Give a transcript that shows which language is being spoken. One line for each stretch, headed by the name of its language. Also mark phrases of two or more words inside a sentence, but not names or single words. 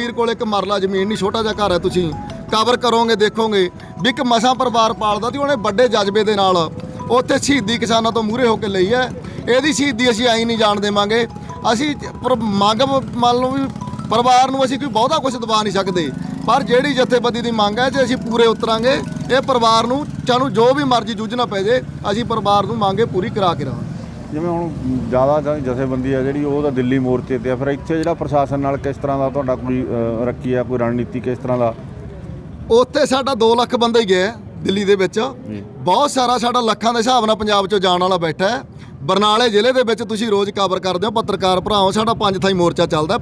Punjabi: ਵੀਰ ਕੋਲ ਇੱਕ ਮਰਲਾ ਜ਼ਮੀਨ ਨਹੀਂ, ਛੋਟਾ ਜਿਹਾ ਘਰ ਹੈ। ਤੁਸੀਂ ਕਵਰ ਕਰੋਗੇ ਦੇਖੋਗੇ ਵੀ ਇੱਕ ਮਸਾਂ ਪਰਿਵਾਰ ਪਾਲਦਾ ਤੇ ਉਹਨੇ ਵੱਡੇ ਜਜ਼ਬੇ ਦੇ ਨਾਲ ਉੱਥੇ ਸ਼ਹੀਦੀ ਕਿਸਾਨਾਂ ਤੋਂ ਮੂਹਰੇ ਹੋ ਕੇ ਲਈ ਹੈ। ਇਹਦੀ ਸ਼ਹੀਦੀ ਅਸੀਂ ਆਈ ਨਹੀਂ ਜਾਣ ਦੇਵਾਂਗੇ। ਅਸੀਂ ਮੰਗ ਮੰਨ ਲਓ ਵੀ ਪਰਿਵਾਰ ਨੂੰ ਅਸੀਂ ਕੋਈ ਬਹੁਤਾ ਕੁਝ ਦਬਾ ਨਹੀਂ ਸਕਦੇ, ਪਰ ਜਿਹੜੀ ਜਥੇਬੰਦੀ ਕੀ ਮੰਗ ਹੈ ਜੇ ਅਸੀਂ ਪੂਰੇ ਉਤਰਾਂਗੇ ਯੇ ਪਰਿਵਾਰ ਨੂੰ ਚਾਹੂੰ ਜੋ ਭੀ ਮਰਜ਼ੀ ਜੂਝਣਾ ਪੈ ਜੇ ਅਸੀਂ ਪਰਿਵਾਰ ਨੂੰ ਮੰਗ ਪੂਰੀ ਕਰਾ ਕੇ ਰਹਾਂਗੇ। ਜਿਵੇਂ ਹੁਣ ਜ਼ਿਆਦਾ ਜਥੇਬੰਦੀ ਆ ਜਿਹੜੀ ਉਹ ਤਾਂ ਦਿੱਲੀ ਮੋਰਚੇ ਤੇ ਆ, ਫਿਰ ਇੱਥੇ ਜਿਹੜਾ ਪ੍ਰਸ਼ਾਸਨ ਨਾਲ ਕਿਸ ਤਰ੍ਹਾਂ ਦਾ ਤੁਹਾਡਾ ਕੋਈ ਰੱਖੀ ਆ, ਕੋਈ ਰਣਨੀਤੀ ਕਿਸ ਤਰ੍ਹਾਂ ਦਾ? ਉੱਥੇ ਸਾਡਾ 2 ਲੱਖ ਬੰਦਾ ਹੀ ਗਿਆ ਦਿੱਲੀ ਦੇ ਵਿੱਚ। ਬਹੁਤ ਸਾਰਾ ਸਾਡਾ ਲੱਖਾਂ ਦੇ ਹਿਸਾਬ ਨਾਲ ਪੰਜਾਬ 'ਚੋਂ ਜਾਣ ਵਾਲਾ ਬੈਠਾ ਹੈ। ਬਰਨਾਲੇ ਜ਼ਿਲ੍ਹੇ ਦੇ ਵਿੱਚ ਤੁਸੀਂ ਰੋਜ਼ ਕਵਰ ਕਰਦੇ ਹੋ ਪੱਤਰਕਾਰ ਭਰਾਓ, ਸਾਡਾ 5 ਥਾਈਂ ਮੋਰਚਾ ਚੱਲਦਾ।